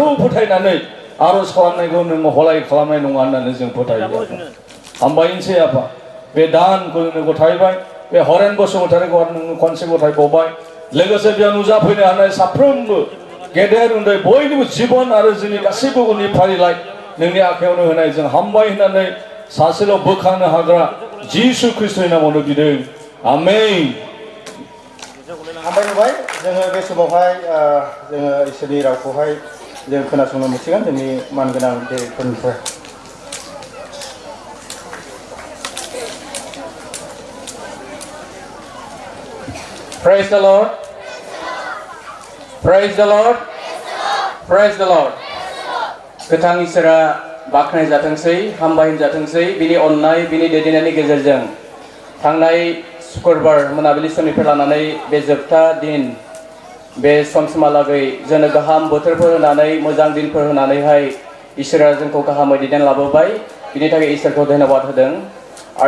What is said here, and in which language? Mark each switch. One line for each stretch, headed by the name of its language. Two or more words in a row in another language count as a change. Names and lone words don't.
Bodo: फोथायनानै आरज खालामनायखौ नोङो हलाय खालामनाय नङा होननानै जों फोथायो हामबायनोसै आफा बे दानखौ नोङो गथायबाय बे हरेन बसुमतारीखौ नोङो खनसे गथायबावबाय लोगोसे बेयाव नुजाफैनो हानाय साफ्रोमबो गेदेर उन्दै बयनिबो जिबन आरो जोंनि गासैबो उननि फारिलाइ नोंनि आखायावनो होनाय जों हामबाय होननानै सासेल' बोखांनो हाग्रा जिसु ख्रिस्टनि नामावनो बिदों आमेन हामबाय होबाय जोङो बे समावहाय जोङो इसोरनि रावखौहाय जों खोनासंनो मोनसिगोन जोंनि मानगोनां गिदिरफोरनिफ्राय
English: Praise the Lord. Praise the Lord. Praise the Lord.
Bodo: गोथां इसोरा बाख्नाय जाथोंसै हामबाय जाथोंसै बिनि अननाय बिनि दैदेननायनि गेजेरजों थांनाय शुक्रबार मोनाबिलि समनिफ्राय लानानै बे जोबथा दिन बे समसिमहालागै जोंनो गाहाम बोथोरफोर होनानै मोजां दिनफोर होनानैहाय इसोरा जोंखौ गाहामै दैदेनलाबोबाय बिनि थाखाय इसोरखौ धन्यबाद होदों आरो